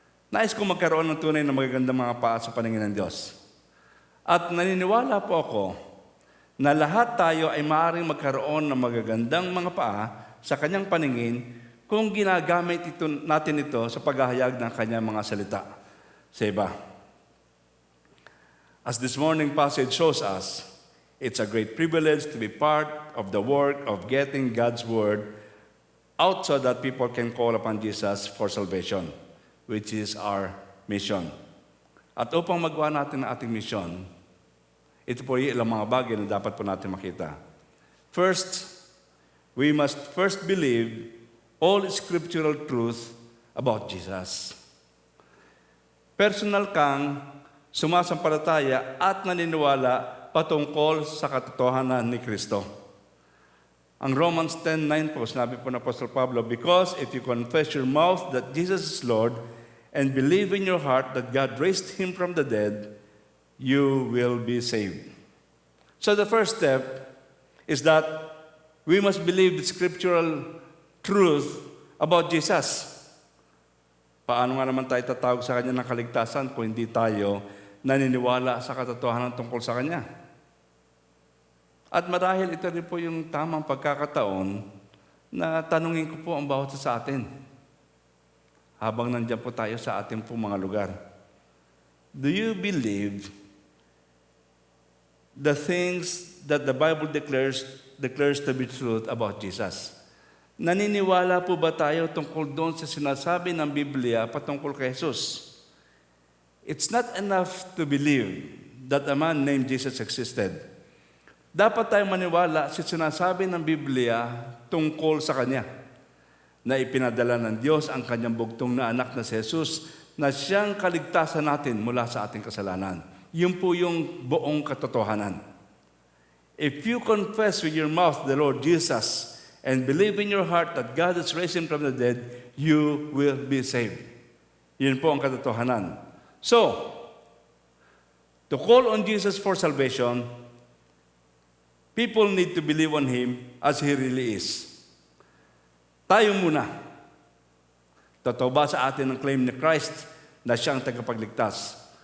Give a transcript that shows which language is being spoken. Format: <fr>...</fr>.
<tl>Nais ko magkaroon ng tunay na magagandang mga paa sa paningin ng Diyos. At naniniwala po ako na lahat tayo ay maaaring magkaroon ng magagandang mga paa sa kanyang paningin kung ginagamit natin ito sa paghahayag ng kanyang mga salita sa iba.</tl> <en>As this morning passage shows us, it's a great privilege to be part of the work of getting God's Word out so that people can call upon Jesus for salvation, which is our mission.</en> <tl>At upang magawa natin ang ating mission, ito po yung ilang mga bagay na dapat po natin makita.</tl> <en>First, we must first believe all scriptural truth about Jesus.</en> <tl>Personal kang sumasampalataya at naniniwala patungkol sa katotohanan ni Kristo. Ang Romans 10:9 po, sinabi po ng Apostle Pablo,</tl> <en>because if you confess your mouth that Jesus is Lord and believe in your heart that God raised Him from the dead, you will be saved. So the first step is that we must believe the scriptural truth about Jesus.</en> <tl>Paano nga naman tayo tatawag sa Kanya ng kaligtasan kung hindi tayo naniniwala sa katotohanan tungkol sa Kanya? At marahil ito rin po yung tamang pagkakataon na tanungin ko po ang bawat sa atin. Habang nandiyan po tayo sa ating po mga lugar.</tl> <en>Do you believe the things that the Bible declares to be truth about Jesus?</en> <tl>Naniniwala po ba tayo tungkol doon sa sinasabi ng Biblia patungkol kay Jesus?</tl> <en>It's not enough to believe that a man named Jesus existed.</en> <tl>Dapat tayong maniwala sa sinasabi ng Biblia tungkol sa Kanya, na ipinadala ng Diyos ang Kanyang bugtong na anak na si Jesus, na siyang kaligtasan natin mula sa ating kasalanan. Yun po yung buong katotohanan.</tl> <en>If you confess with your mouth the Lord Jesus and believe in your heart that God has raised Him from the dead, you will be saved.</en> <tl>Yun po ang katotohanan. So, to call on Jesus for salvation, people need to believe on Him as He really is. Tayo muna. Totoo ba sa atin ang claim ni Christ na siya ang tagapagligtas?</tl>